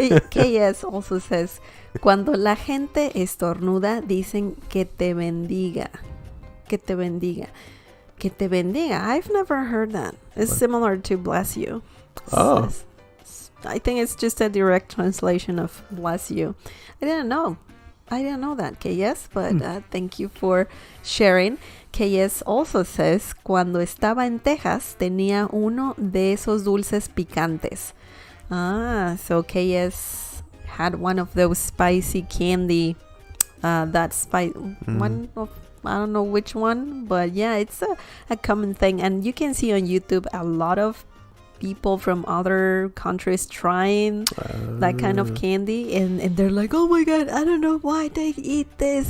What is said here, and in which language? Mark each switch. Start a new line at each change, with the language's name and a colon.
English: KS also says,
Spanish: cuando la gente estornuda dicen que te bendiga. Que te bendiga. Que te bendiga.
English: I've never heard that. It's similar to bless you. Oh. I think it's just a direct translation of bless you. I didn't know that, KS, but thank you for sharing. KS also says,
Spanish: cuando estaba en Texas tenía uno de esos dulces picantes.
English: So KS had one of those spicy candy, one of, I don't know which one, but yeah, it's a common thing. And you can see on YouTube a lot of people from other countries trying that kind of candy, and they're like, "Oh my God, I don't know why they eat this.